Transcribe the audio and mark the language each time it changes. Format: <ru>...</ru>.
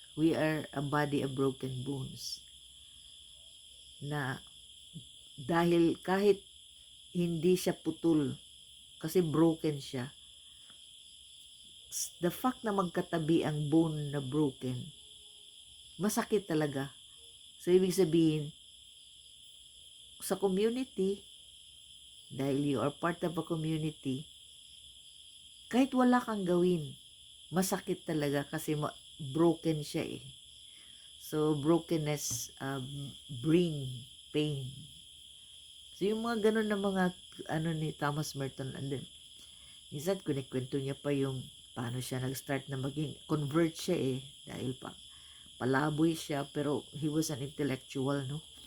<en>We are a body of broken bones.</en> <tl>Na dahil kahit hindi siya putol, kasi broken siya, the fact na magkatabi ang bone na broken, masakit talaga. So, ibig sabihin, sa community, dahil</tl> <en>you are part of a community,</en> <tl>kahit wala kang gawin, masakit talaga kasi broken siya eh.</tl> <en>So, brokenness bring pain.</en> <tl>So, yung mga ganun na mga ni Thomas Merton, and then, minsan kunikwento niya pa yung paano siya nag-start na maging convert siya eh. Dahil palaboy siya, pero</tl> <en>he was an intellectual,</en> <tl>no?</tl>